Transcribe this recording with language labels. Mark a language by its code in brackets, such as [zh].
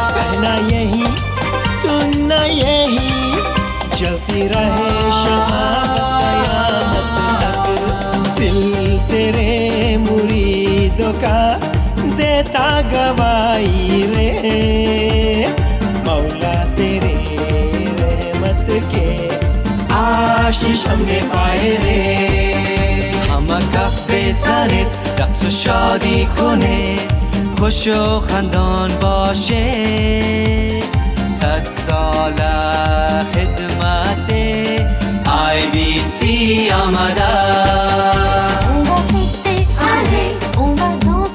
[hi] कहना यही सुनना यही चलती रहे शमा बस कयामत तक. दिल तेरे मुरीदों का देता गवाही रे, मौला तेरे रहमत के आशीष हमने पाए रे. [fa] هم کف بزنید رقص و شادی کنید خوش و خندان باشید 100 سال خدمت IBC آمده. [fr] On va fêter, allez, on va danser.